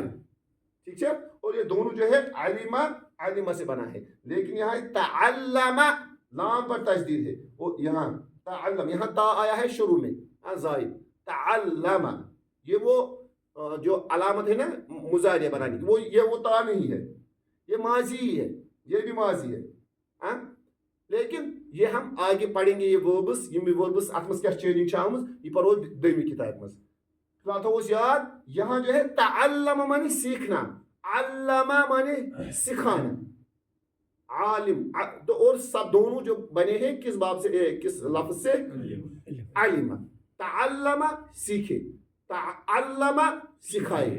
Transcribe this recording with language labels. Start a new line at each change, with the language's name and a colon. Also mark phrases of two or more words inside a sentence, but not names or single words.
Urdu: ٹھیک ہے، اور یہ دونوں جو ہے علمہ سے بنا ہے، لیکن یہاں تعلم لام پر تشدید ہے، وہ یہاں تعلم، یہاں تا آیا ہے شروع میں زائد، تعلم یہ وہ جو علامت ہے نا مضارع بنانے کی، یہ وہ تا نہیں ہے، یہ ماضی ہی ہے، یہ بھی ماضی ہے. لیکن یہ ہم آگے پڑھیں گے،
Kashmiri: یہ وربس اتمس کیا چیننگ آمز یہ پڑھو دویمہِ کتاب مز. فی الحال تھوس یاد،
Urdu: یہاں جو ہے تعلم مانے سیکھنا، علامہ مانے سکھانا، عالم تو، اور سب دونوں جو بنے ہیں کس باب سے، کس لفظ سے؟ علم. تعلم سیکھے، تعلم سکھائے.